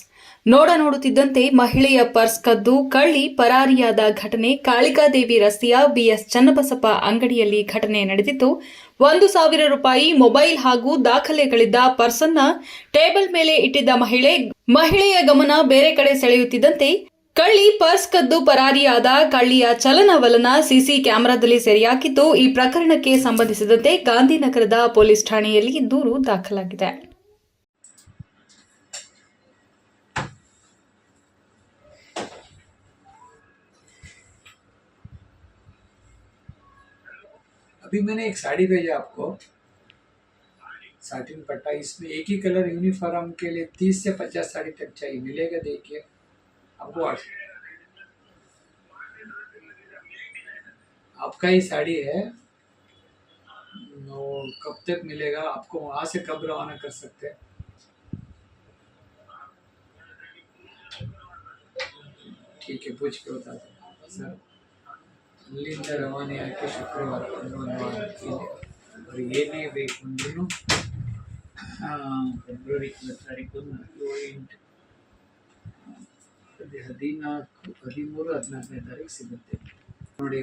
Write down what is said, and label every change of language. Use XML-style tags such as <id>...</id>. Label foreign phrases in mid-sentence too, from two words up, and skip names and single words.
<kn>ನೋಡುತ್ತಿದ್ದಂತೆ ಮಹಿಳೆಯ ಪರ್ಸ್ ಕದ್ದು ಕಳ್ಳಿ ಪರಾರಿಯಾದ ಘಟನೆ ಕಾಳಿಕಾದೇವಿ ರಸ್ತೆಯ ಬಿಎಸ್ ಚನ್ನಬಸಪ್ಪ ಅಂಗಡಿಯಲ್ಲಿ ಘಟನೆ ನಡೆದಿದ್ದು, 1,000 ರೂಪಾಯಿ ಮೊಬೈಲ್ ಹಾಗೂ ದಾಖಲೆಗಳಿದ್ದ ಪರ್ಸನ್ನ ಟೇಬಲ್ ಮೇಲೆ ಇಟ್ಟಿದ್ದ ಮಹಿಳೆಯ ಗಮನ ಬೇರೆ ಕಡೆ ಸೆಳೆಯುತ್ತಿದ್ದಂತೆ ಕಳ್ಳಿ ಪರ್ಸ್ ಕದ್ದು ಪರಾರಿಯಾದ ಕಳ್ಳಿಯ ಚಲನವಲನ ಸಿಸಿ ಕ್ಯಾಮೆರಾದಲ್ಲಿ ಸೆರೆಯಾಗಿದ್ದು, ಈ ಪ್ರಕರಣಕ್ಕೆ ಸಂಬಂಧಿಸಿದಂತೆ ಗಾಂಧಿನಗರದ ಪೊಲೀಸ್ ಠಾಣೆಯಲ್ಲಿ ದೂರು ದಾಖಲಾಗಿದೆ.</kn> <hi>अभी मैंने एक साड़ी भेजा आपको, साटिन पट्टा, इसमें एक ही कलर यूनिफॉर्म के लिए 30 से 50 साड़ी तक चाहिए, मिलेगा देखिए आपको। आपका ही साड़ी है, वो कब तक मिलेगा आपको, वहाँ से कब रवाना कर सकते हैं? ठीक है, पूछ के बता दो सर।</hi> <kn>ಅಲ್ಲಿಂದ ರವಾನೆ ಆಗಿ ಶುಕ್ರವಾರ ಅವ್ರಿಗೆ ಏನೇ ಬೇಕು ಅಂದ್ರೂ ಫೆಬ್ರವರಿ 7 14 14 ಸಿಗುತ್ತೆ ನೋಡಿ.</kn>